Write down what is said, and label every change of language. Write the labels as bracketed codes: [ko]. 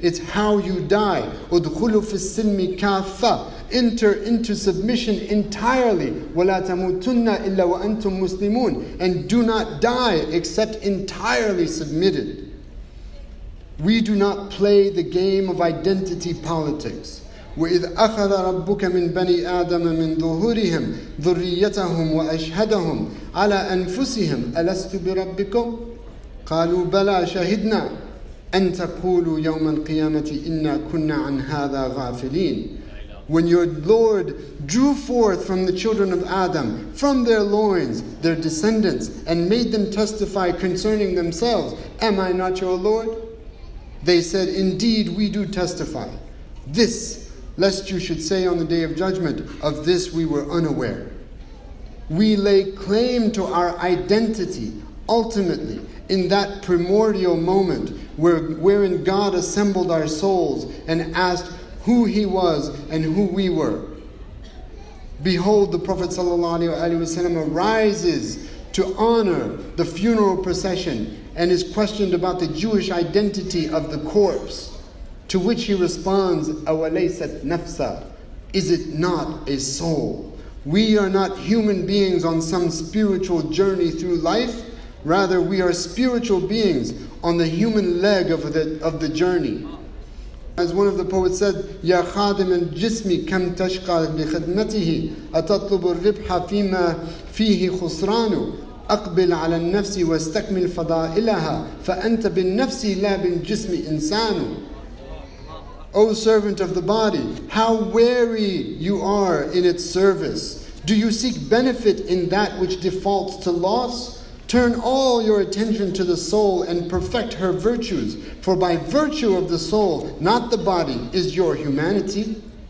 [en] It's how you die. [ar] Udkhulu fi silmi kaffa. [en] Enter into submission entirely. [ar] وَلَا تَمُوتُنَّ إِلَّا وَأَنْتُمْ مُسْلِمُونَ. [en] And do not die except entirely submitted. We do not play the game of identity politics. [ar] وَإِذْ أَخَذَ رَبُّكَ مِنْ بَنِي آدَمَ مِنْ ظُهُورِهِمْ ذُرِّيَّتَهُمْ وَأَشْهَدَهُمْ عَلَى أَنفُسِهِمْ أَلَسْتُ بِرَبِّكُمْ قالوا بلى شهدنا أن تقولوا يوم القيامة إنا كنا عن هذا غافلين. [en] When your Lord drew forth from the children of Adam, from their loins, their descendants, and made them testify concerning themselves, am I not your Lord? They said, indeed we do testify. This, lest you should say on the day of judgment, of this we were unaware. We lay claim to our identity, ultimately, in that primordial moment wherein God assembled our souls and asked who He was and who we were. Behold, the Prophet ﷺ arises to honor the funeral procession and is questioned about the Jewish identity of the corpse, to which he responds, [ar] أَوَلَيْسَتْ نَفْسًا. [en] Is it not a soul? We are not human beings on some spiritual journey through life. Rather, we are spiritual beings on the human leg of the journey. As one of the poets said, [ar] يَا خَادِمَ الْجِسْمِ كَمْ تَشْقَى لِخِدْمَتِهِ أَتَطْلُبُ الرِّبْحَ فِيمَا فِيهِ خُسْرَانُ أَقْبِلْ عَلَى النَّفْسِ وَاسْتَكْمِلْ فَضَائِلَهَا فَأَنْتَ بِالنَّفْسِ لَا بِالْجِسْمِ إِنسَانُ. [en] O servant of the body, how wary you are in its service. Do you seek benefit in that which defaults to loss? Turn all your attention to the soul and perfect her virtues, for by virtue of the soul, not the body, is your humanity.